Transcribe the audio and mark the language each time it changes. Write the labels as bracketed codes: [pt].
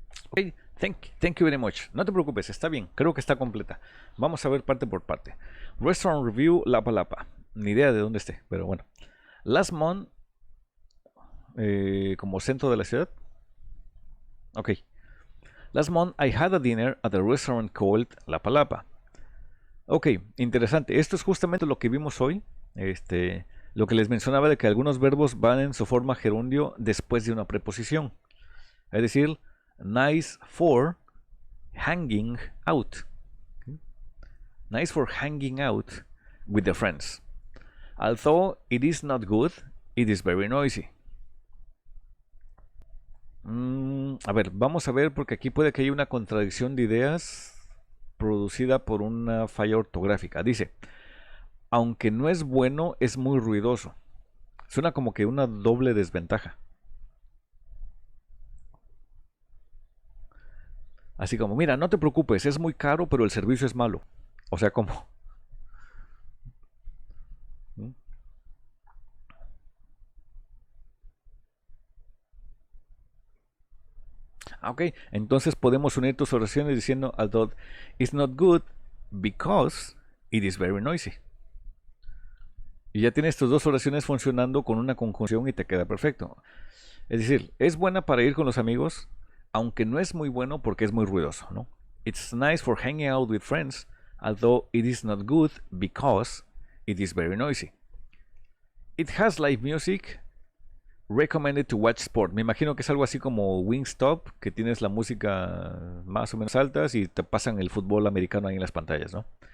[en] Ok, thank you very much. [es] No te preocupes, está bien, creo que está completa. Vamos a ver parte por parte. Restaurant Review Lapa Lapa. Ni idea de dónde esté, pero bueno. [en] Last month, [es] como centro de la ciudad. Ok. [en] Last month I had a dinner at a restaurant called Lapa Lapa. [es] Ok, interesante. Esto es justamente lo que vimos hoy. Lo que les mencionaba de que algunos verbos van en su forma gerundio después de una preposición. Es decir, [en] nice for hanging out. Nice for hanging out with the friends. Although it is not good, it is very noisy. [es] A ver, vamos a ver porque aquí puede que haya una contradicción de ideas producida por una falla ortográfica. Dice, aunque no es bueno, es muy ruidoso. Suena como que una doble desventaja. Así como, mira, no te preocupes, es muy caro, pero el servicio es malo. O sea, como... Ok, entonces podemos unir tus oraciones diciendo, [en] although it's not good because it is very noisy. [es] Y ya tienes tus dos oraciones funcionando con una conjunción y te queda perfecto. Es decir, es buena para ir con los amigos, aunque no es muy bueno porque es muy ruidoso, ¿no? [en] It's nice for hanging out with friends, although it is not good because it is very noisy. It has live music, recommended to watch sport. [es] Me imagino que es algo así como Wingstop, que tienes la música más o menos altas y te pasan el fútbol americano ahí en las pantallas, ¿no?